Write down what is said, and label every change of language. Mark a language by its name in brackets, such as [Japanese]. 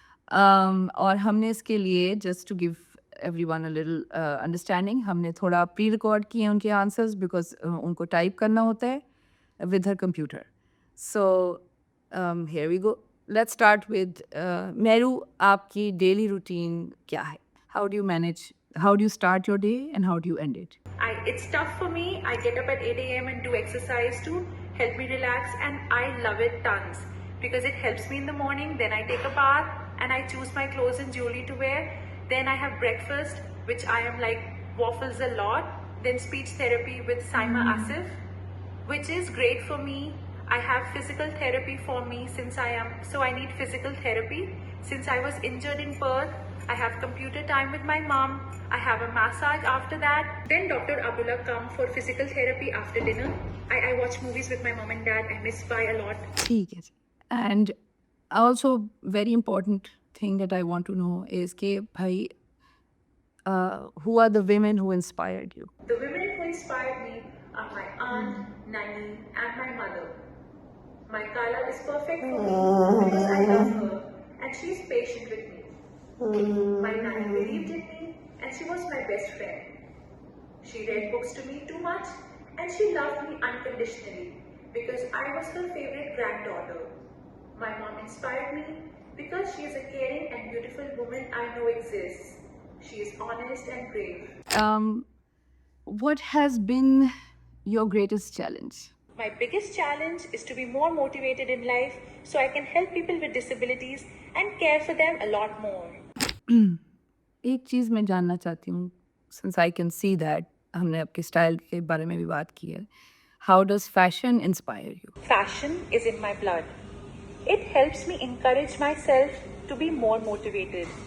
[Urdu] اور ہم نے اس کے لیے [English] just to give everyone a little understanding, [Urdu] ہم نے تھوڑا پری ریکارڈ کیے ہیں ان کے آنسرز, بیکاز ان کو ٹائپ کرنا ہوتا ہے with her computer. [English] So here we go. Let's start with میرو. [Urdu] آپ کی ڈیلی روٹین کیا ہے؟ [English] How do you manage, how do you start your day and how do you end it? It's tough for me. I get up at 8 a.m. and do exercise to help me relax, and I love it tons because it helps me in the morning. Then I take a bath and I choose my clothes and jewelry to wear. Then I have breakfast, which I am like waffles a lot. Then speech therapy with Saima Asif, which is great for me. I have physical therapy for me so I need physical therapy. Since I was injured in Perth, I have computer time with my mom. I have a massage after that. Then Dr. Abdullah come for physical therapy after dinner. I watch movies with my mom and dad. I miss Pai a lot. [Urdu] ٹھیک ہے جی. [English] and also very important thing that I want to know is [Urdu] کہ بھائی [English] who are the women who inspired you? The women who inspired me are my aunt, Nani, and my mother. My Kala is perfect for me because I love her and she is patient with me. My Nani believed in me and she was my best friend. She read books to me too much and she loved me unconditionally because I was her favorite granddaughter. My mom inspired me because she is a caring and beautiful woman I know exists. She is honest and brave. What has been your greatest challenge? My biggest challenge is to be more motivated in life so I can help people with disabilities and care for them a lot more. [Urdu] ایک چیز میں جاننا چاہتی ہوں, [English] since I can see that [Urdu] ہم نے آپ کے اسٹائل کے بارے میں بھی بات کی ہے. [English] How does fashion inspire you? Fashion is in my blood. It helps me encourage myself to be more motivated.